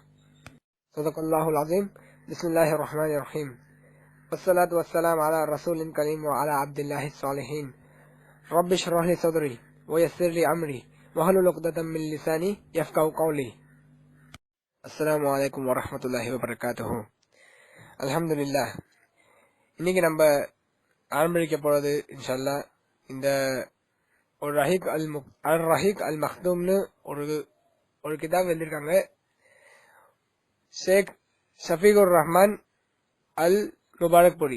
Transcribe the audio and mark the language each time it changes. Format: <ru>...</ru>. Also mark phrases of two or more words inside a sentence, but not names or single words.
<ar>صدق الله العظيم. بسم الله الرحمن الرحيم. والصلاة والسلام على رسول كريم وعلى عبد الله الصالحين. رب اشرح لي صدري ويسر لي أمري واحلل عقدة من لساني يفقهوا قولي. السلام عليكم ورحمة الله وبركاته. الحمد لله.</ar> <ta>இன்னைக்கு நம்ம ஆரம்பிக்க போறது</ta> <ar>إن شاء الله</ar> <ta>இந்த ஒரு ரஹீக் அல் மக்தூம்னு ஒரு கிதாப் எழுதியிருக்காங்க. ஷேக் ஷஃபீகுர் ரஹ்மான் அல் முபாரக்புரி.</ta>